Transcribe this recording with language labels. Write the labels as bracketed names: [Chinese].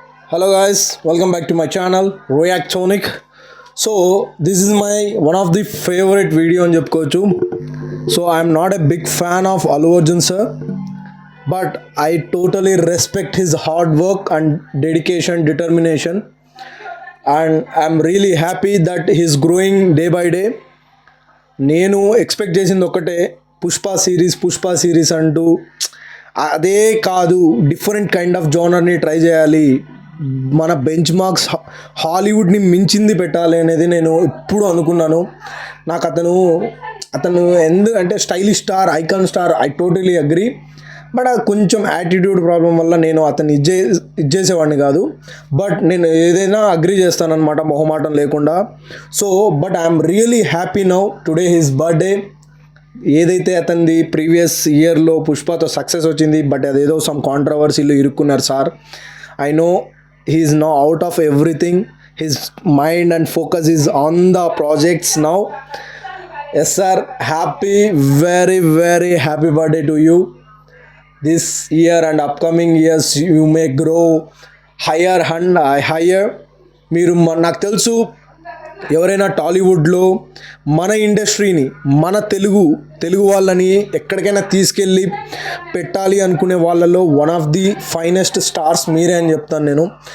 [English] Hello guys, welcome back to my channel Reactonic. So this is my one of the favorite video on [Telugu] చెప్పుకోవచ్చు. [English] So I'm not a big fan of Allu Arjun sir, but I totally respect his hard work and dedication, determination, and I'm really happy that he's growing day by day. [Telugu] నేను expect చేసింది ఒకటే, Pushpa series అంటూ అదే కాదు, different kind of జోనర్ని try చేయాలి, మన bench marks హాలీవుడ్ని మించింది పెట్టాలి అనేది నేను ఎప్పుడు అనుకున్నాను. నాకు అతను ఎందుకంటే stylish star, icon star, [English] I totally agree. [Telugu] But అది కొంచెం యాటిట్యూడ్ ప్రాబ్లం వల్ల నేను అతన్ని ఇచ్చేసేవాడిని కాదు. బట్ నేను ఏదైనా అగ్రీ చేస్తానన్నమాట, మొహమాటం లేకుండా. [English] So but I'm really happy now today his birthday. [Telugu] ఏదైతే అతనిది ప్రీవియస్ ఇయర్లో పుష్పతో సక్సెస్ వచ్చింది, బట్ అదేదో some కాంట్రవర్సీలో ఇరుక్కున్నారు sir. [English] I know he is now out of everything. His mind and focus is on the projects now. Yes sir, very happy birthday to you. This year and upcoming years you may grow higher and higher. [Telugu] మీరు నాకు తెలుసు, ఎవరైనా టాలీవుడ్లో మన ఇండస్ట్రీని, మన తెలుగు వాళ్ళని ఎక్కడికైనా తీసుకెళ్ళి పెట్టాలి అనుకునే వాళ్ళలో one of the finest stars మీరే అని చెప్తాను.